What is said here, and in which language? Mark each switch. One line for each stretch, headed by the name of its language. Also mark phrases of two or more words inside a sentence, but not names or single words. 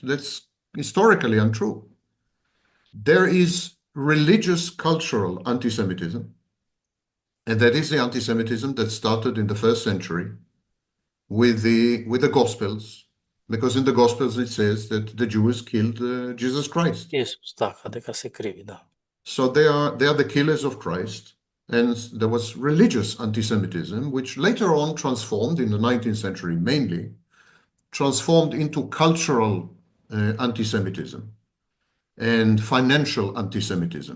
English: That's historically untrue. There is religious cultural anti-Semitism, and that is the anti-Semitism that started in the first century with the Gospels, because in the Gospels it says that the Jews killed Jesus Christ.
Macedonian: Исус, да, дека се криви, да.
English: So they are the killers of Christ. And there was religious anti-Semitism, which later on transformed in the 19th century mainly, transformed into cultural anti-Semitism and financial anti-Semitism.